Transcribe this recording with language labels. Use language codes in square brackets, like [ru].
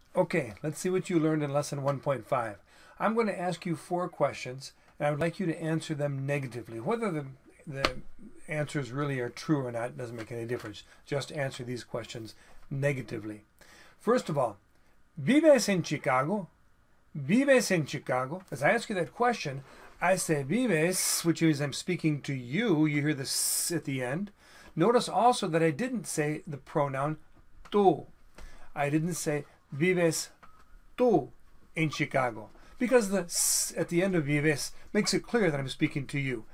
[en] Okay, let's see what you learned in lesson 1.5. I'm going to ask you 4 questions, and I would like you to answer them negatively. Whether the answers really are true or not doesn't make any difference. Just answer these questions negatively. First of all, [es] ¿vives en Chicago? ¿Vives en Chicago? [en] As I ask you that question, I say vives, which means I'm speaking to you. You hear the s at the end. Notice also that I didn't say the pronoun tú. I didn't say [es] vives tú [en] in Chicago, because the s at the end of vives makes it clear that I'm speaking to you.